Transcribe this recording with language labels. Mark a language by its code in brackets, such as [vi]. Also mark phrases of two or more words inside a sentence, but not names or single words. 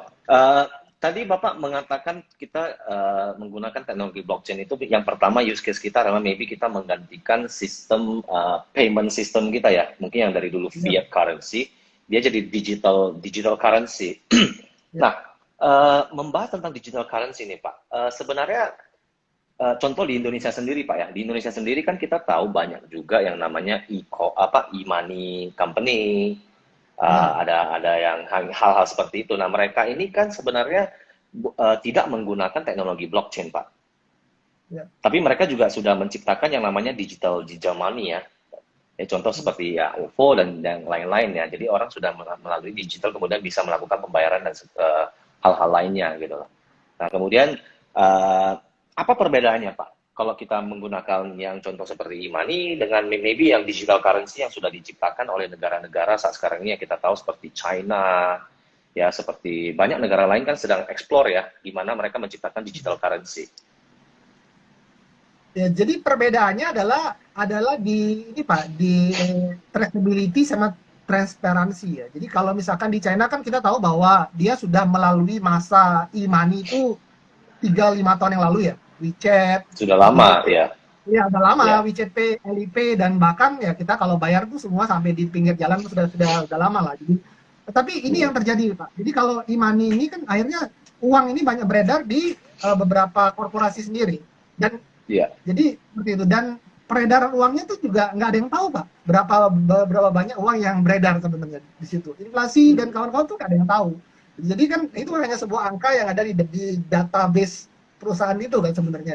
[id] Tadi Bapak mengatakan kita menggunakan teknologi blockchain itu yang pertama [en] use case [id] kita adalah maybe kita menggantikan sistem [en] payment system [id] kita ya. Mungkin yang dari dulu Ya, [en] fiat currency, [id] dia jadi [en] digital currency. [id] ya, Nah, membahas tentang [en] digital currency [id] nih, Pak. Sebenarnya contoh di Indonesia sendiri, Pak ya. Di Indonesia sendiri kan kita tahu banyak juga yang namanya [en] e-money company, [id] ya, ada yang hal-hal seperti itu. Nah, mereka ini kan sebenarnya tidak menggunakan teknologi blockchain, Pak. ya, Tapi mereka juga sudah menciptakan yang namanya [en] digital money [id] ya. Contoh ya, seperti ya OVO dan yang lain-lain ya. Jadi orang sudah melalui digital kemudian bisa melakukan pembayaran dan hal-hal lainnya gitu loh. Nah, kemudian Eh, apa perbedaannya, Pak? Kalau kita menggunakan yang contoh seperti e-money dengan maybe yang [en] digital currency [id] yang sudah diciptakan oleh negara-negara saat sekarang ini yang kita tahu seperti China, ya seperti banyak negara lain kan sedang explore ya, gimana mereka menciptakan [en] digital currency. [id] Ya, jadi perbedaannya adalah di ini Pak, di traceability sama transparansi ya. Jadi kalau misalkan di China kan kita tahu bahwa dia sudah melalui masa e-money itu 3-5 tahun yang lalu ya. WeChat, Sudah Google lama Pay, ya, ya udah lama ya. WeChat Pay, Alipay dan bahkan ya kita kalau bayar tuh semua sampai di pinggir jalan tuh sudah lama lah. Jadi tapi ini Hmm. yang terjadi Pak. Jadi kalau e-money ini kan akhirnya uang ini banyak beredar di beberapa korporasi sendiri. Dan Iya. jadi seperti itu dan peredaran uangnya tuh juga nggak ada yang tahu Pak berapa banyak uang yang beredar sebenarnya di situ. Inflasi dan Hmm. kawan-kawan tuh nggak ada yang tahu. Jadi kan itu hanya sebuah angka yang ada di database perusahaan itu kan sebenarnya.